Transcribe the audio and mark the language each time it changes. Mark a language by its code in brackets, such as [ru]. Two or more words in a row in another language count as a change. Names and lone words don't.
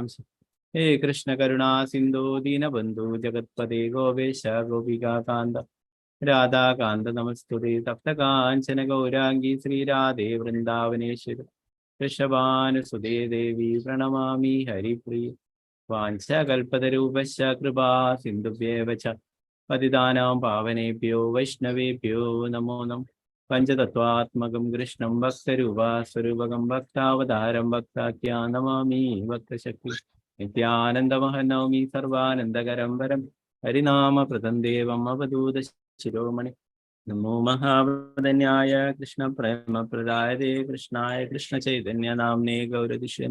[sa] ഹേ കൃഷ്ണ കരുണാ സിന്ധോ ദീനബന്ധു ജഗത്പദേ ഗോപേശ ഗോപികാകാന്ത രാധാകാന്ത നമസ്തുതേ. തപ്തകാഞ്ചന ഗൗരാംഗീ ശ്രീരാധേ വൃന്ദാവനേശ്വരി വൃഷഭാനുസുതേ ദേവി പ്രണമാമി ഹരിപ്രിയ. വാഞ്ചകൽപതരൂപശ്ച കൃപാ സിന്ധുഭ്യേവ ച പതിതാനാം പാവനേഭ്യോ വൈഷ്ണവേഭ്യോ നമോ നമഃ. പഞ്ചതത്വാത്മകം കൃഷ്ണം ഭക്തരൂപാസ്വരൂപകം ഭക്താവതാരം ഭക്താഖ്യാ നമാമി ഭക്തശക്തി. നിത്യാനന്ദമഹം നൗമി സർവാനന്ദകരം വരം ഹരിനാമപ്രദം ദേവം അവധൂത ശിരോമണി. നമോ മഹാവദന്യായ കൃഷ്ണ പ്രേമപ്രദായതേ കൃഷ്ണായ കൃഷ്ണ ചൈതന്യ നാമ്നേ ഗൗരദിശ്യൻ.